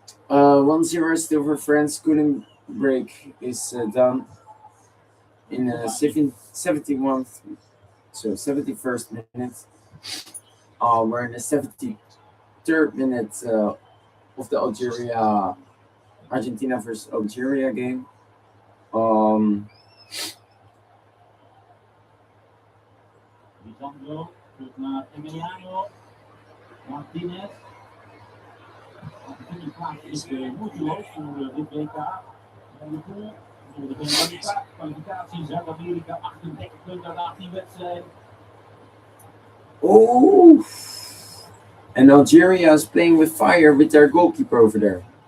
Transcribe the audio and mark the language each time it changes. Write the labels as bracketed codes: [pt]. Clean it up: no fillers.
[en] 1-0 still for France. Cooling break is done in 71th, so 71st minute. We're in the 73rd minute of the Argentina versus Algeria game. Um, [nl] Lisandro, terug naar Emiliano. Martinez. Die plaats is moeiteloos voor dit WK. En de pool voor de kwalificatie Zuid-Amerika 38 punten na 10 wedstrijden. [en] oh, and Algeria is playing with fire with their goalkeeper over there.